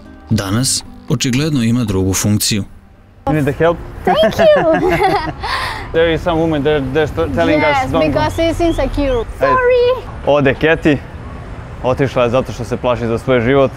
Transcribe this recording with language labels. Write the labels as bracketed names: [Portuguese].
[Serbian] Danas očigledno ima drugu funkciju. [English] You need the help? Thank you. There is some woman there telling us Yes, don't go. because it's insecure. Sorry. [Serbian] Ode Keti, otišla je zato što se plaši za svoj život.